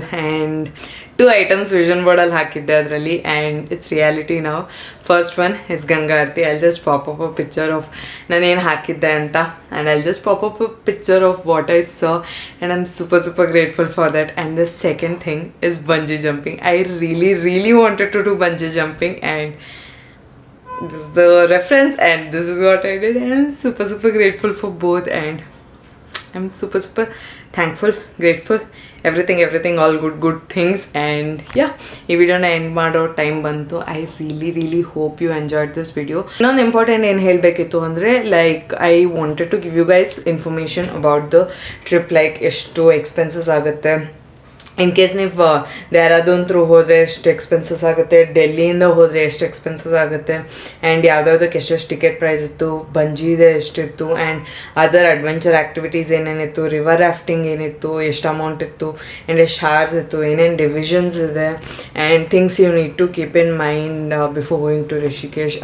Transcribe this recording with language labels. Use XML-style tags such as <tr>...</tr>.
<kn>And 2 items vision ಬೋರ್ಡಲ್ಲಿ ಹಾಕಿದ್ದೆ ಅದರಲ್ಲಿ, and it's reality ನಾವು.</kn> <en>First one is Ganga aarti. I just pop up a picture of</en> <kn>ನಾನೇನು ಹಾಕಿದ್ದೆ ಅಂತ,</kn> <en>And I just pop up a picture of what I saw, and I am super grateful for that. And the second thing is bungee jumping. I really wanted to do bungee jumping, and this is the reference and this is what I did. And I'm super grateful for both, and I'm super thankful, grateful, everything, all good things. And yeah,</en> <kn>ಈ ವಿಡಿಯೋನ end ಮಾಡೋ time ಬಂತು.</kn> <en>I really hope you enjoyed this video.</en> <kn>ಇನ್ನೊಂದು important ಏನು ಹೇಳಬೇಕಿತ್ತು ಅಂದರೆ,</kn> <en>like I wanted to give you guys information about the trip, like</en> <kn>ಎಷ್ಟು expenses ಆಗುತ್ತೆ. In case ನೀವು ದೇಹರಾದೂನ್ ಥ್ರೂ ಹೋದರೆ ಎಷ್ಟು ಎಕ್ಸ್ಪೆನ್ಸಸ್ ಆಗುತ್ತೆ, ಡೆಲ್ಲಿಯಿಂದ ಹೋದರೆ ಎಷ್ಟು ಎಕ್ಸ್ಪೆನ್ಸಸ್ ಆಗುತ್ತೆ, ಆ್ಯಂಡ್ ಯಾವುದಾವುದಕ್ಕೆ ಎಷ್ಟೆಷ್ಟು ಟಿಕೆಟ್ ಪ್ರೈಸ್ ಇತ್ತು, ಬಂಜಿದೆ ಎಷ್ಟಿತ್ತು, and other adventure activities ಏನೇನಿತ್ತು, river rafting ಏನಿತ್ತು, ಎಷ್ಟು ಅಮೌಂಟ್ ಇತ್ತು, ಆ್ಯಂಡ್ ಎಷ್ಟು ಹಾರ್ಸ್ ಇತ್ತು, ಏನೇನು ಡಿವಿಷನ್ಸ್ ಇದೆ, and</kn> <en>Things you need to keep in mind before going to Rishikesh.</en>